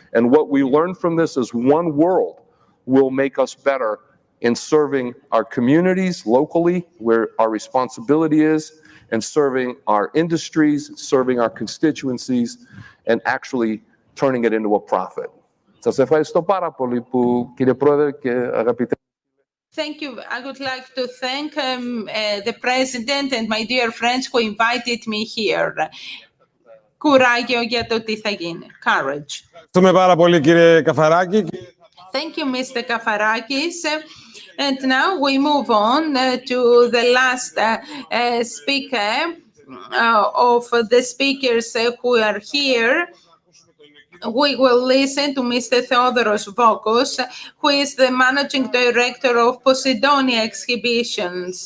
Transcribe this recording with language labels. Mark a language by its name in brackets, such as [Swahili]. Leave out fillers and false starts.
[English] And what we learn from this is one world will make us better in serving our communities locally, where our responsibility is, and serving our industries, serving our constituencies, and actually turning it into a profit. [Greek] Σας ευχαριστώ πάρα πολύ που, κύριε Πρόεδρε και αγαπητέ. [English] Thank you. I would like to thank the President and my dear friends who invited me here. [Greek] Κουράγιο για το τι θα γίνει. [English] Courage. [Greek] Ευχαριστούμε πάρα πολύ, κύριε Καφαράκη. [English] Thank you, Mr. Kafarakis. And now we move on to the last speaker, the speakers who are here, we will listen to Mr. Theodoros Vokos, who is the managing director of Posidonia Exhibitions.